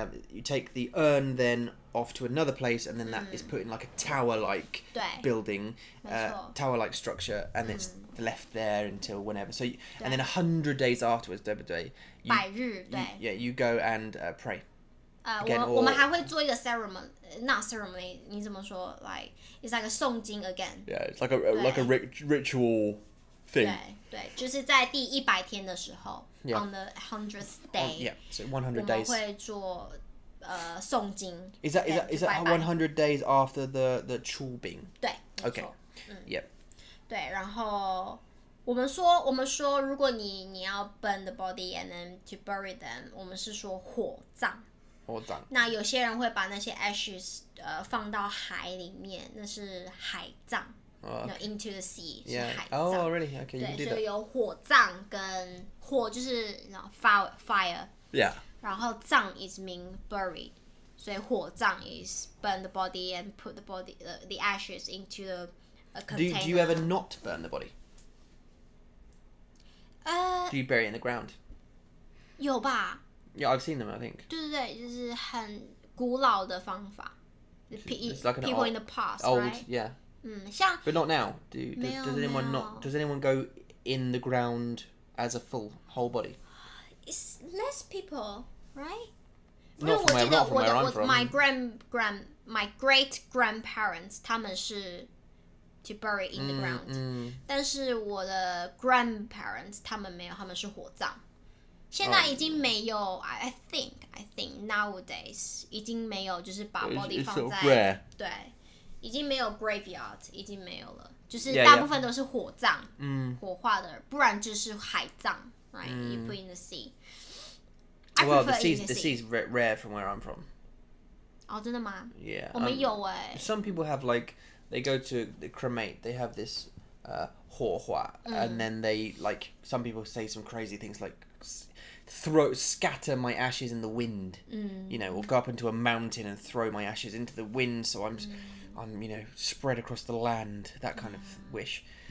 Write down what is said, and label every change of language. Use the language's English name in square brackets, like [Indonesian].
[English] You take the urn then off to another place, and then that is put in like a tower-like building, tower-like structure, and it's left there until whenever. So and then 100 days afterwards, [Chinese] 对不对？百日，对。 [English] Yeah, you go and pray. [Chinese] 我们还会做一个 [English] not ceremony， [Chinese] 你怎么说 ？ [English] Like it's like a [Chinese] 诵经 again. [English] Yeah, it's like a ritual thing. [Chinese] 对，就是在第100天的时候 ， [English] on the 100th day. Yeah, so 100 days. [Chinese] 我们会做诵经。 [English] Is that 100 days after the 出殡？ [Chinese] 对。 [English] Okay. Yep. [Chinese] 对，然后我们说，如果你要 [English] burn the body and then to bury them， [Chinese] 我们是说火葬。那有些人会把那些 ashes 放到海里面，那是海葬。 [English] into the sea [Chinese] 是海葬。 [English] Oh, really? Okay, [Chinese] 对，所以有火葬跟火就是fire。 [English] Yeah. 然后葬 is mean buried， 所以火葬 is burn the body and put the body the ashes into a container. Do you ever not burn the body? Do you bury it in the ground? [Chinese] 有吧。 [English] Yeah, I've seen them, I think. [Chinese] 对，就是很古老的方法。 [English] It's like people in the past, old, right? Yeah. [Chinese] 像 [English] But not now. Does anyone go in the ground as a whole body? It's less people, right? Not from where I'm from. [Chinese] My great grandparents 他们是 [English] to bury in the ground， [Chinese] 但是我的 grandparents 他们没有，他们是火葬。现在已经没有 [English] I think nowadays [Chinese] 已经没有，就是把 body 放在对，已经没有 graveyard， 已经没有了，就是大部分都是火葬，火化的，不然就是海葬 ，right? [English] You put in the sea. Well, the sea's rare from where I'm from. [Chinese] 哦，真的吗？ [English] Yeah. [Chinese] 我们有 [English] Some people have like they go to the cremate. They have this 火化 and then they like some people say some crazy things like scatter my ashes in the wind, you know, or go up into a mountain and throw my ashes into the wind so I'm spread across the land, that kind of wish.